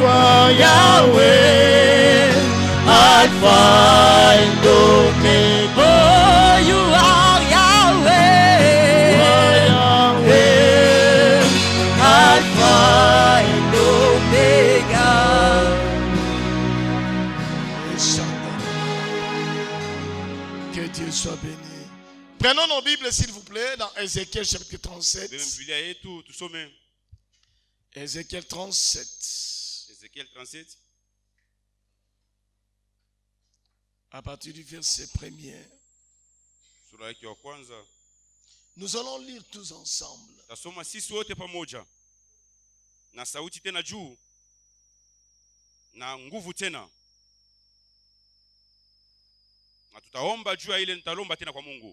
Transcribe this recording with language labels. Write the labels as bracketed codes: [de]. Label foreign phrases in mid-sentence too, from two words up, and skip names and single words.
[en] Yahweh. Alpha and Omega. Oh, you are Yahweh. Alpha and Omega. [fr] Que Dieu soit béni. Prenons nos Bibles, s'il vous plaît, dans Ézéchiel chapitre 37. Ézéchiel 37. Ézéchiel 37. À partir du verset 1er. [sw] Sura yake ya kwanza. [fr] Nous allons lire tous ensemble. [sw] Tasoma sisi wote pamoja. Na sauti tena juu. Na nguvu tena. Na tutaomba juu ya ile nitalomba tena kwa Mungu.